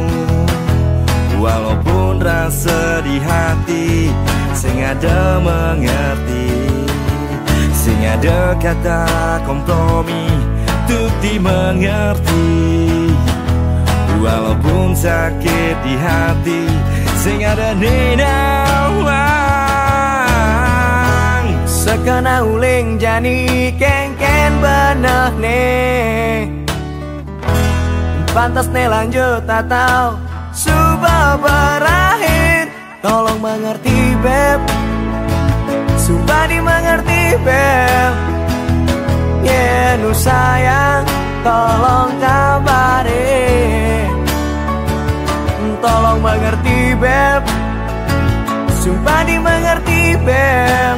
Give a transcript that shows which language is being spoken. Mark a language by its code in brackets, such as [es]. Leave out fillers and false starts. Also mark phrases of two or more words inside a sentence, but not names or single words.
[id] Walaupun rasa di hati [ban] sing ada [id] mengerti, [ban] sing ada [id] kata kompromi untuk dimengerti. Walaupun sakit di hati [ban] sing ada nenawang. Sekena uling jani kengken beneh nih, [id] pantas nih lanjut atau sudah berakhir. Tolong mengerti beb, sumpah dimengerti beb. Ya nu sayang, tolong kabarin. Tolong mengerti beb, sumpah dimengerti beb.